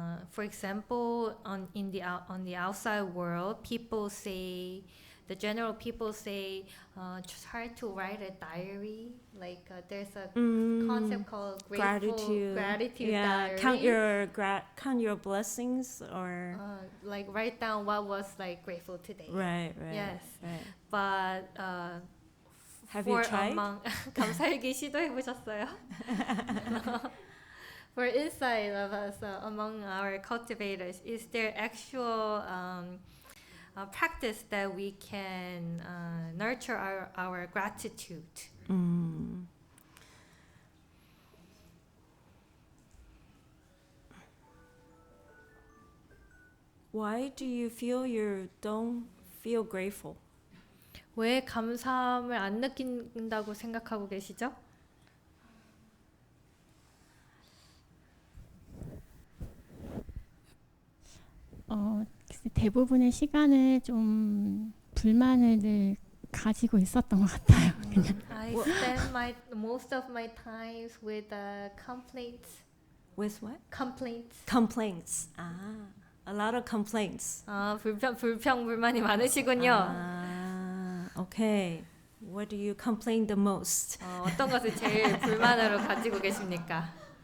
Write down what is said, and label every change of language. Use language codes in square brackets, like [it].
[en] For example, on the outside world, the general people say, try to write a diary. Like there's a concept called gratitude Yeah, diary. count your blessings or Like write down what was like grateful today. right. Yes. Right. But Have you tried? [ko] 감사일기 시도해 보셨어요? [en] For inside of us, among our cultivators, is there actual practice that we can nurture our gratitude? Why do you feel you don't feel grateful? [ko] 왜 감사함을 안 느낀다고 생각하고 계시죠? 글쎄, 대부분의 시간을 좀 불만을 늘 가지고 있었던 것 같아요. 그냥. [en] I spend most of my times with complaints. With what? Complaints. Complaints. A lot of complaints. [ko] 불평불만이 많으시군요. Okay. [en] What do you complain the most? [ko] 어떤 것을 제일 불만으로 가지고 계십니까?